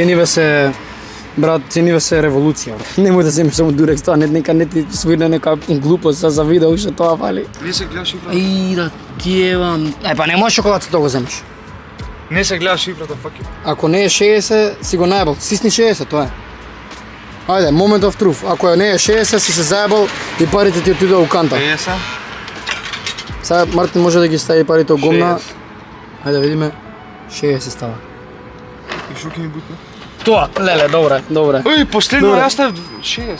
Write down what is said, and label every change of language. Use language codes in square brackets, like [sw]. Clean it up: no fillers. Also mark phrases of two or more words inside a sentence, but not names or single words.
[mk] Цениве се револуција, брат. Немој да земеш само дурекс, тоа нека не ти свирне нека глупост за видео што тоа фали. Не се гледа шифрата. Ај да ти евам. Па не можеш шоколадцето го земеш. Не се гледа шифрата, факи. Ако не е 60, си го најбал. Сисни 60, тоа е. Ајде, [en] moment of truth. [mk] Ако не е 60, си се заебал и парите ти отидоа у канта. 50. Сега Мартин може да ги стави парите у гомна. 60. Ајде видиме. 60 става. И шо ќе ми бутне? Тоа, леле, добре. Ој, последно Добре. јас став 60.